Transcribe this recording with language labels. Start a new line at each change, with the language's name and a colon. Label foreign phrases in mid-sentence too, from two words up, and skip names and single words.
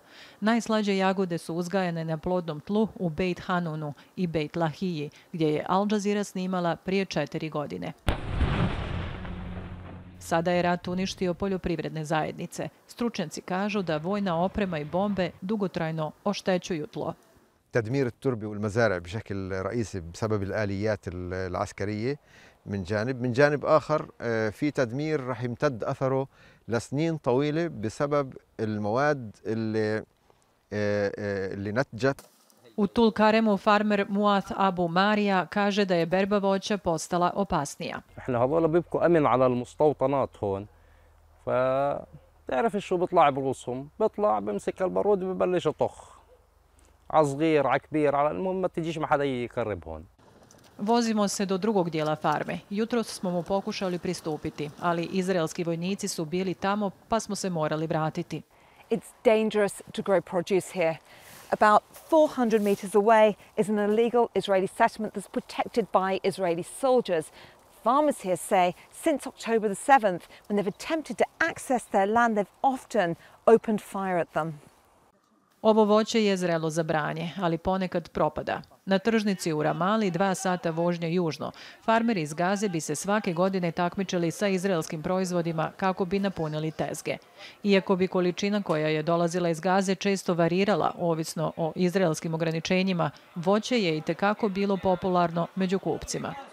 Bosnian: Najslađe jagode su uzgajane na plodnom tlu u Beit Hanunu i Beit Lahiji, gdje je Al Jazeera snimala prije 4 godine. Sada je rat uništio poljoprivredne zajednice. Stručnjaci kažu da vojna oprema i bombe dugotrajno oštećuju tlo.
Arabic: تدمير التربة والمزارع بشكل رئيسي بسبب الآليات العسكرية من جانب آخر في تدمير رح يمتد أثره لسنين طويلة بسبب المواد اللي اللي نتجت.
Bosnian: U Tulkaremu farmer Muath Abu Marija kaže da je berba voća postala opasnija.
Arabic: احنا هذول بيبقوا امن على المستوطنات هون. فتعرف شو بيطلع برؤوسهم؟ بيطلع بمسك البارود وببلش يطخ. على صغير على كبير على المهم ما تجيش ما حدا يقرب هون.
Bosnian: Vozimo se do drugog dijela farme. Jutros smo mu pokušali pristupiti, ali izraelski vojnici su bili tamo pa smo se morali vratiti.
English: It's dangerous to grow produce here. About 400 meters away is an illegal Israeli settlement that's protected by Israeli soldiers. Farmers here say since October the 7th, when they've attempted to access their land, they've often opened fire at them.
Bosnian: Ovo voće je zrelo za branje, ali ponekad propada. Na tržnici u Ramali, 2 sata vožnje južno, farmeri iz Gaze bi se svake godine takmičili sa izraelskim proizvodima kako bi napunili tezge. Iako bi količina koja je dolazila iz Gaze često varirala, ovisno o izraelskim ograničenjima, voće je itekako bilo popularno među kupcima.